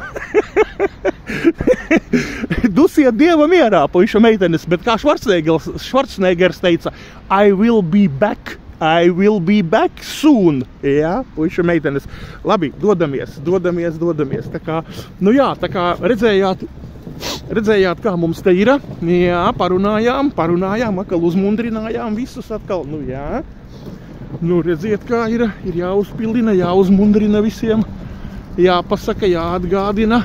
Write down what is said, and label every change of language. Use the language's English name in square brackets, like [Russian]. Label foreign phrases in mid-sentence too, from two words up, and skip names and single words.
[Latvian] dusiet Dieva mierā, puišu meitenes, bet kā Schwarzeneggers teica, [English] I will be back soon, [Latvian] jā, puišu meitenes. Labi, dodamies, tā kā, nu jā, tā kā redzējāt, kā mums te ir, jā, parunājām, atkal uzmundrinājām visus atkal, nu jā. Nu, redziet, kā ir jāuzpildina, jāuzmundrina visiem, jāpasaka, jāatgādina.